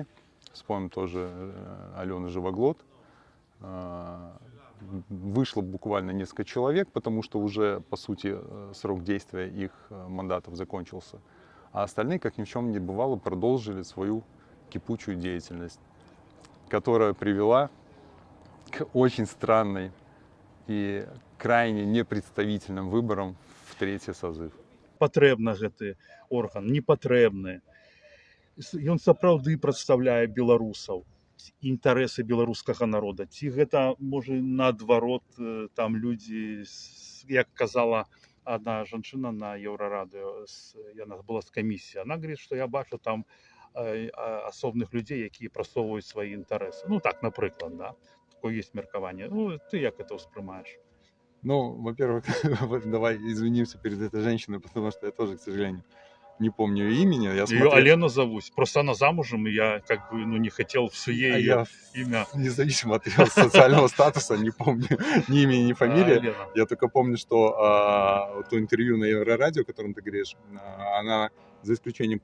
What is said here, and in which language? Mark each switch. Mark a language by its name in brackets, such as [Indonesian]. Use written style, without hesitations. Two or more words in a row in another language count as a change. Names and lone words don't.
[Russian] Вспомним тоже Алену Живоглот. Вышло буквально несколько человек, потому что уже, по сути, срок действия их мандатов закончился. А остальные, как ни в чем не бывало, продолжили свою кипучую деятельность, которая привела к очень странной и крайне непредставительным выборам в третий созыв. [Belarusian] Патрэбны гэты орган, не патрэбны. Ён сапраўды прадстаўляе беларусаў, інтарэсы беларускага народа. Ці гэта, можа, наадварот, там людзі, як казала одна жанчына на Еўрарадыё, яна была з камісіі, [Russian] она говорит, [Belarusian] што я бачу там асобных людзей, якія прасоўваюць свае інтарэсы. Ну так, напрыклад, да, такое есть меркаванне. Ну, ты як это ўспрымаеш? Ну, [Russian] во-первых, вот давай извинимся перед этой женщиной, потому что я тоже, к сожалению, не помню ее имени. Я Ее смотрел, Алена зовут. Просто она замужем, и я как бы, ну, не хотел в суе а ее я имя. независимо от ее социального статуса не помню ни имени, ни фамилии. Алена. Я только помню, что то интервью на Еврорадио, о котором ты говоришь, она, за исключением